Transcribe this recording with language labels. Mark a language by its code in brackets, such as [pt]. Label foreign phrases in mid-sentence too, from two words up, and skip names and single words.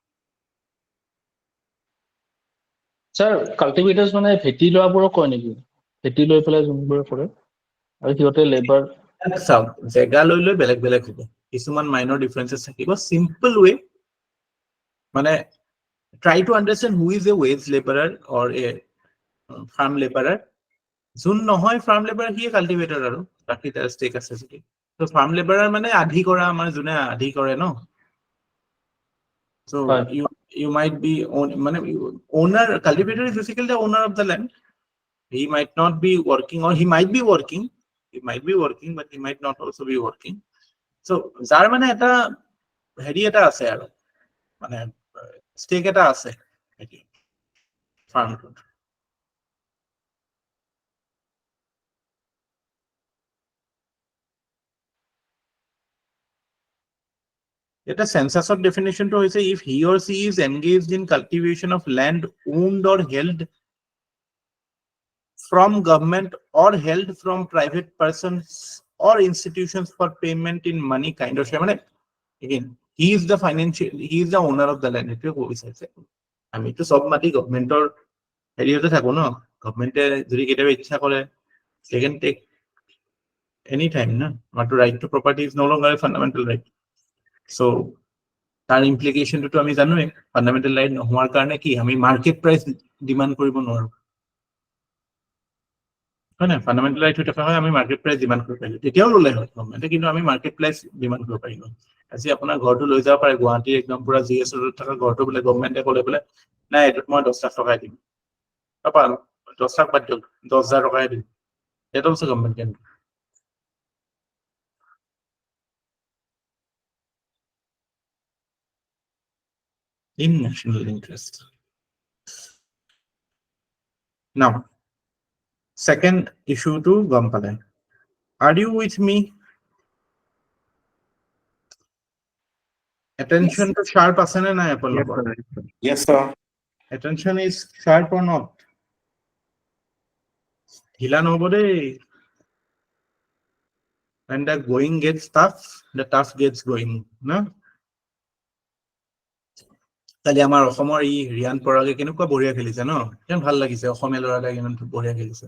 [as] স্যাৰ, কাল্টিভেটৰ্ছ মানে ভেটি লোৱাবোৰক কয় নেকি? ভেটি লৈ পেলাই যোনবোৰে কৰে আৰু সিহঁতে লেবাৰ চাওক, জেগা লৈ লৈ বেলেগ বেলেগ হ'ব, কিছুমান [en] minor differences [as] থাকিব। [en] simple way মানে try to understand who is a wage laborer or a farm laborer. [as] যোন নহয় [en] farm labour [as] সিয়ে কাল্টিভেটৰ, আৰু বাকী তাৰ ষ্টেক আছে যদি। তো ফাৰ্ম লেবাৰৰ মানে আধি কৰা, আমাৰ যোনে আধি কৰে ন, [en] So Right. you might be owner. Cultivator is basically the owner of the land. He might not be working, or he might be working. He might be working, but he might not also be working. [as] So যাৰ মানে এটা হেৰি এটা আছে আৰু মানে ষ্টেক এটা আছে ফাৰ্মটোত। এটা সেন্সাসৰ ডেফিনেশনটো হৈছে [en] if he or she is engaged in cultivation of land owned or held from government or held from private persons or institutions for payment in money kind of মানে again he is the owner of the land. [as] এটোৱে ক'ব বিচাৰিছে। আমিতো সব মাটি গভৰ্ণমেণ্টৰ হেৰিয়তে থাকো ন, গভৰ্ণমেণ্টে যদি কেতিয়াবা ইচ্ছা কৰে [en] they can take any time [as] না। [en] আমাৰতো right to property is no longer a fundamental right. [as] So তাৰ ইমপ্লিকেশনটো আমি জানোৱে, [en] fundamental right [as] নোহোৱাৰ কাৰণে কি আমি [en] market price demand [as] কৰিব নোৱাৰো, হয় না? [en] fundamental right [as] হৈ থকা হয় আমি [en] market price demand [as] কৰিব পাৰিলো, তেতিয়াও ল'লে হয় গভৰ্ণমেণ্টে, কিন্তু আমি [en] market price demand [as] কৰিব পাৰিলো। আজি আপোনাৰ ঘৰটো লৈ যাব পাৰে, গুৱাহাটীৰ একদম পুৰা GS ৰোডত থকা ঘৰটো বোলে গভৰ্ণমেণ্টে ক'লে বোলে নাই এইটোত মই 10 লাখ টকাই দিম, 10 লাখ বাদ দিয়ক 10,000 টকাই দিম, সেইটো হৈছে [en] government can in national interest. Now, second issue to গম পালে। Are you with me? Attention to sharp [as] আছে নে নাই আপোনালোকৰ? Yes, sir. Attention is sharp or not? ঢিলা নহ'ব দেই। [en] When the going gets tough, the tough gets going, [as] না? কালি আমাৰ অসমৰ ই ৰিয়ান পৰাগে কেনেকুৱা বঢ়িয়া খেলিছে ন, কিমান ভাল লাগিছে, অসমীয়া ল'ৰাটাই কিমান বঢ়িয়া খেলিছে।